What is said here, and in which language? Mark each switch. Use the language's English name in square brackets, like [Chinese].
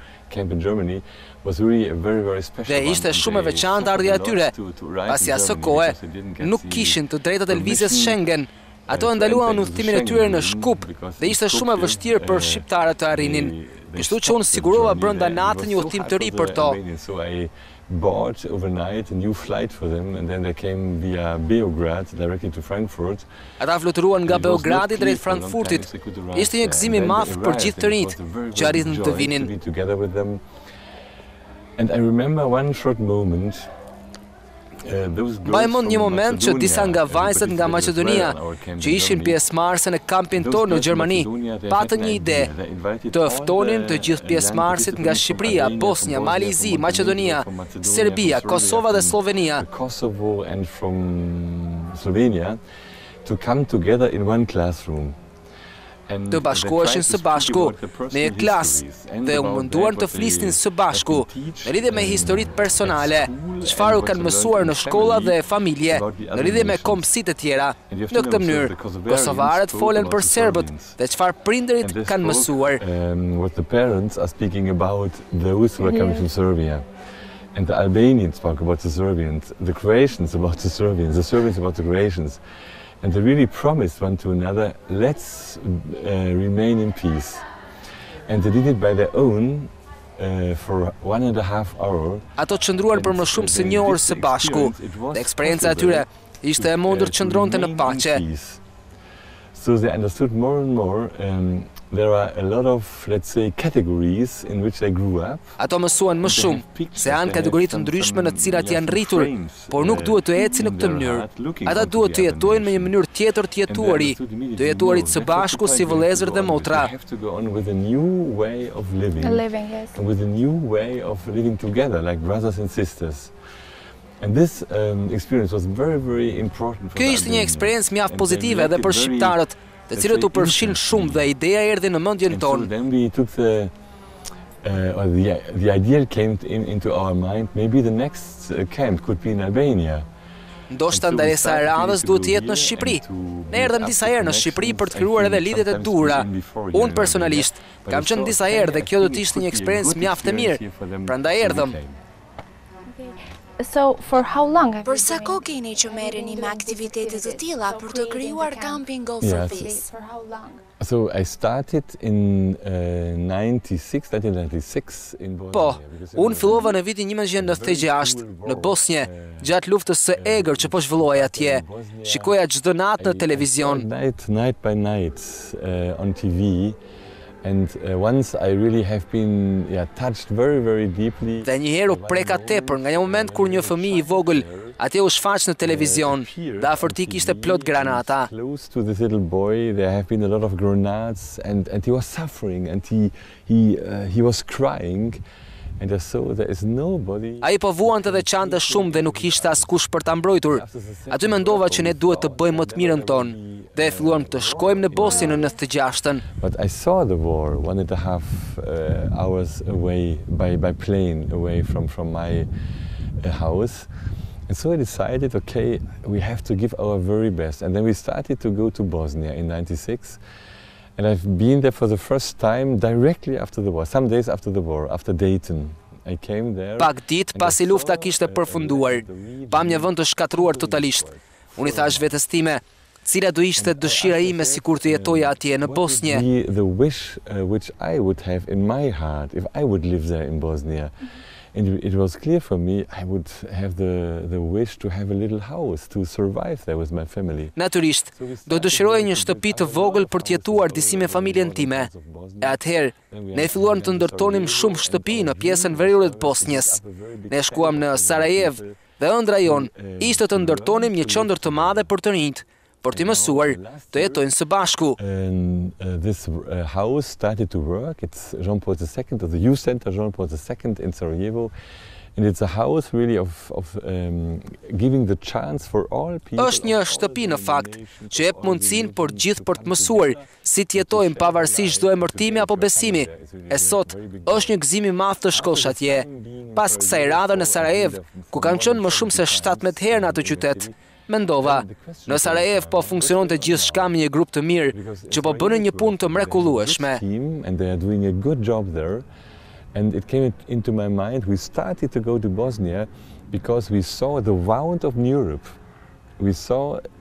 [Albanian] Dhe ishte shumë e veçantë ardhja e tyre, pasi asë kohe nuk kishin të drejtat e lëvizjes Schengen. Ato ndaluan udhëtimin e tyre në Shkup dhe ishte shumë e vështirë për shqiptarët të arrinin. Kështu që unë sigurova brenda natës një udhëtim të ri për to. [English] bought overnight a new flight for them, and then they came via Beograd directly to Frankfurt. [Albanian] Ata fluturuan nga Beogradi drejt Frankfurtit. Ishte një gëzim I madh për gjithë të rinjt që arritën të vinin. [English] And I remember one short moment. [Albanian] Mbaj mend një moment që disa nga vajzat nga Maqedonia që ishin pjesëmarrëse në kampin tonë në Gjermani patën një ide të ftonin të gjithë pjesëmarrësit nga Shqipëria, Bosnia, Malizi, Maqedonia, Serbia, Kosova dhe Slovenia. [English] Kosovo and from Slovenia to come together in one classroom. [Albanian] Të bashkoheshin së bashku në një klasë dhe u munduan të flisnin së bashku në lidhje me historitë personale, çfarë u kanë mësuar në shkolla dhe familje, në lidhje me kombësitë e tjera. Në këtë mënyrë, kosovarët folen për serbët dhe çfarë prindërit kanë mësuar. [English] What the parents are speaking about those who are coming from Serbia. And the Albanians spoke about the Serbians, the Croatians about the Serbians about the Croatians. And they really promised one to another, let's remain in peace. And they did it by their own for 1.5 hours. [Albanian] Ato qëndruan për më shumë se një orë së bashku, dhe eksperienca e tyre ishte e mundur të qëndronte në paqe. [English] So they understood more and more. There are a lot of, let's say, categories in which they grew up. [Albanian] Ato mësuan më shumë se janë kategoritë ndryshme në të cilat janë rritur, por nuk duhet të ecin në këtë mënyrë. Ata duhet të jetojnë me një mënyrë tjetër të jetuari, të jetuarit së bashku si vëllezër dhe motra. [English] They have to go on with a new way of living, and with a new way of living together, like brothers and sisters. And this experience was very, very important for them. [Albanian] Kjo ishte një eksperiencë mjaft pozitive edhe për shqiptarët, të cilët u përfshin shumë dhe ideja erdhi në mendjen tonë. [English] Then we took the idea came into our mind, maybe the next camp could be in Albania. [Albanian] Ndoshta ndaresa e radhës duhet të jetë në Shqipëri. Ne erdhëm disa herë në Shqipëri për të krijuar edhe lidhjet e duhura. Unë personalisht kam qenë disa herë dhe kjo do të ishte një eksperiencë mjaft e mirë. Prandaj erdhëm. [English] So, for how long? [Albanian] Për sa kohë keni që merreni me aktivitete të tilla për të krijuar kampin GO4PEACE? [English] So I started in 1996 in Bosnia. [Albanian] Po, unë fillova në vitin 1996 në Bosnje, gjatë luftës së egër që po zhvillohej atje. Shikoja çdo natë në televizion. [English] Night by night on TV. And once I really have been touched very, very deeply. [Albanian] Dhe njëherë u preka tepër nga një moment kur një fëmijë I vogël atje u shfaq në televizion dhe afër tij kishte plot granata. [English] Close to this little boy there have been a lot of grenades and he was suffering and he was crying. And I saw there is nobody. [Albanian] Ai po vuante dhe qante shumë dhe nuk kishte askush për ta mbrojtur. Aty mendova që ne duhet të bëjmë më të mirën tonë dhe filluam të shkojmë në Bosnjë në 96-ën. [English] But I saw the war 1.5 hours away by plane away from my house. And so I decided, okay, we have to give our very best. And then we started to go to Bosnia in 96. And I've been there for the first time directly after the war, some days after the war, after Dayton. I came there. [Albanian] Pak ditë pasi lufta kishte përfunduar, pam një vend të shkatruar totalisht. Unë I thash vetes time, cila do ishte dëshira ime sikur të jetoja atje në Bosnjë. [English] The wish which I would have in my heart if I would live there in Bosnia. And it was clear for me I would have the wish to have a little house to survive there with my family. [Albanian] Natyrisht, do dëshiroja një shtëpi të vogël për të jetuar disi me familjen time. E atëherë, ne filluam të ndërtonim shumë shtëpi në pjesën veriore të Bosnjës. Ne shkuam në Sarajevo dhe ëndra jonë ishte të ndërtonim një qendër të madhe për të rinjt, për të mësuar të jetojnë së bashku. [English] This house started to work. It's Jean-Paul II, the youth center Jean-Paul II in Sarajevo. And it's a house really of giving the chance for all people. [Albanian] Është një shtëpi në fakt që jep mundësinë për gjithë për të mësuar si të jetojmë pavarësisht çdo emërtimi apo besimi. E sot është një gëzim I madh të shkosh atje. Pas kësaj radhe në Sarajevo, ku kam qenë më shumë se 17 herë në atë qytet, mendova, në Sarajevo po funksiononte gjithçka me një grup të mirë që po bënin një punë të mrekullueshme. [English] And they are doing a good job there. And it came into my mind, we started to go to Bosnia because we saw the wound of Europe. We saw